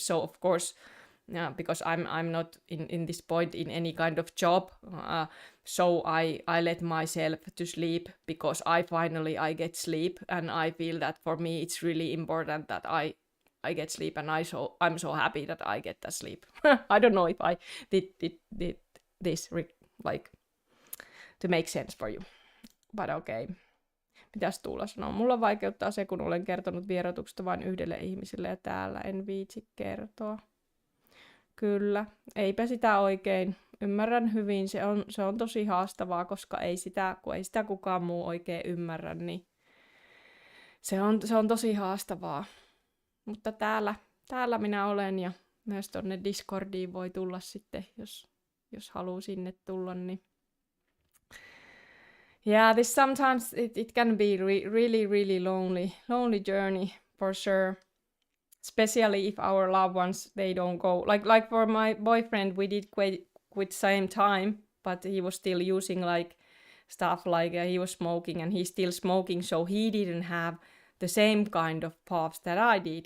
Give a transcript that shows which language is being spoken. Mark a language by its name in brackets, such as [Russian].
[English] So of course, because I'm not in this point in any kind of job, so I let myself to sleep because I get sleep, and I feel that for me it's really important that I get sleep, and I'm so happy that I get the sleep. I don't know if I did this like to make sense for you, but okay. [Finnish] Mitäs Tuula sanoo? Mulla vaikeuttaa se, kun olen kertonut vieroituksesta vain yhdelle ihmiselle ja täällä en viitsi kertoa. Kyllä, eipä sitä oikein. Ymmärrän hyvin, se on tosi haastavaa, koska kun ei sitä kukaan muu oikein ymmärrä, niin se on tosi haastavaa. Mutta täällä minä olen, ja myös tonne Discordiin voi tulla sitten, jos haluaa sinne tulla. Niin. [English] Yeah, this sometimes it can be really lonely journey for sure. Especially if our loved ones, they don't go. Like for my boyfriend, we did quit same time, but he was still using like stuff, like he was smoking and he's still smoking, so he didn't have the same kind of PAWS that I did.